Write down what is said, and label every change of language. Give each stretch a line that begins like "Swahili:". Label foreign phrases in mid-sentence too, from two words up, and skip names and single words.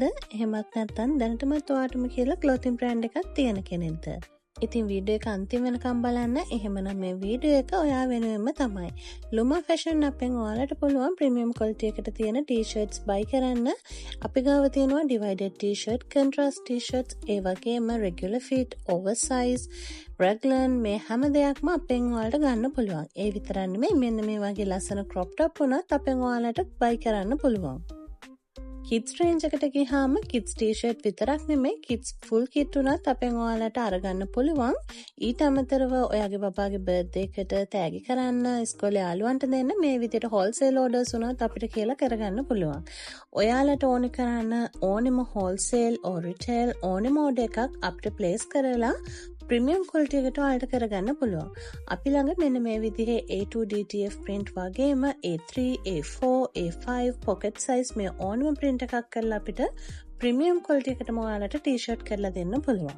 Sinhala: එහෙමත් නැත්නම් දැනටමත් ඔයාටම කියලා
English: clothing brand
Sinhala: එකක් තියෙන කෙනෙක්ද? ඉතින් වීඩියෝ එක අන්තිම වෙනකම් බලන්න. එහෙමනම් මේ වීඩියෝ එක ඔයා වෙනුවෙන්ම තමයි. ලුමා ෆැෂන් අපෙන් ඔයාලට පුළුවන්
English: premium quality
Sinhala: එකට තියෙන ටී-ෂර්ට්ස් buy කරන්න. අපි ගාව තියෙනවා
English: divided t-shirt, contrast t-shirts,
Sinhala: ඒ වගේම
English: regular fit, oversize,
Sinhala: රැග්ලන් මේ හැම දෙයක්ම අපෙන් ඔයාලට ගන්න පුළුවන්. ඒ විතරක් නෙමෙයි මෙන්න මේ වගේ ලස්සන
English: crop top
Sinhala: උනත් අපෙන් ඔයාලට buy කරන්න පුළුවන්.
English: kids range
Sinhala: එකට ගියාම
English: kids t-shirt
Sinhala: විතරක් නෙමෙයි
English: kids full kit
Sinhala: උනත් අපෙන් ඔයාලට අරගන්න පුළුවන්. ඊට අමතරව ඔයාගේ බබාගේ birthday එකට තෑගි කරන්න, ඉස්කෝලේ යාළුවන්ට දෙන්න මේ විදිහට
English: wholesale orders
Sinhala: උනත් අපිට කියලා කරගන්න පුළුවන්. ඔයාලට ඕනි කරන්න ඕනෙම
English: wholesale or retail
Sinhala: ඕනෙම order එකක් අපිට place කරලා
English: premium quality
Sinhala: එකට ඔයාලට කරගන්න පුළුවන්. අපි ළඟ මෙන්න මේ විදිහේ A2
English: DTF print
Sinhala: වගේම A3, A4, A5
English: pocket size
Sinhala: මේ ඕනම print එකක් කරලා අපිට
English: premium quality
Sinhala: එකටම ඔයාලට t-shirt කරලා දෙන්න පුළුවන්.